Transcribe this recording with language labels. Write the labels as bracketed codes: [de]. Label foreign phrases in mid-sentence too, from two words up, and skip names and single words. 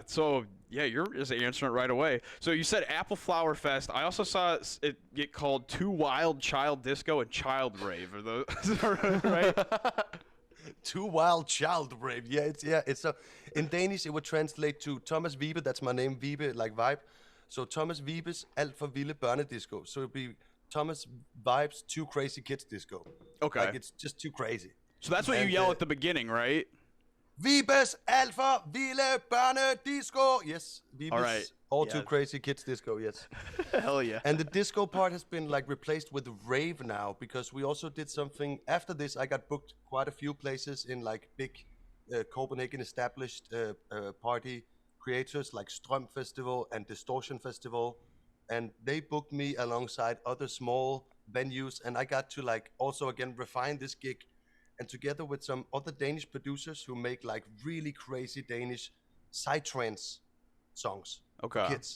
[en] So, yeah, you're just answering it right away. So you said Apple Flower Fest. I also saw it get called Too Wild Child Disco and Child Rave. Are those right? Too Wild Child Rave. It's in Danish it would translate to Thomas Vibe. That's my name, Vibe, like vibe. [da] So Thomas Vibes alt for vilde børnedisco. [en] So it'd be Thomas Vibes Too Crazy Kids Disco. Okay. Like it's just too crazy. So that's what you yell at the beginning, right? [da] Vibes alt for vilde børnedisco. [en] Yes, Vibes. All right. All Too Crazy Kids Disco, yes. Hell yeah. And the disco part has been like replaced with rave now, because we also did something after this. I got booked quite a few places in like big Copenhagen established party creators like Strøm Festival and Distortion Festival, and they booked me alongside other small venues, and I got to like also again refine this gig, and together with some other Danish producers who make like really crazy Danish psytrance songs for kids.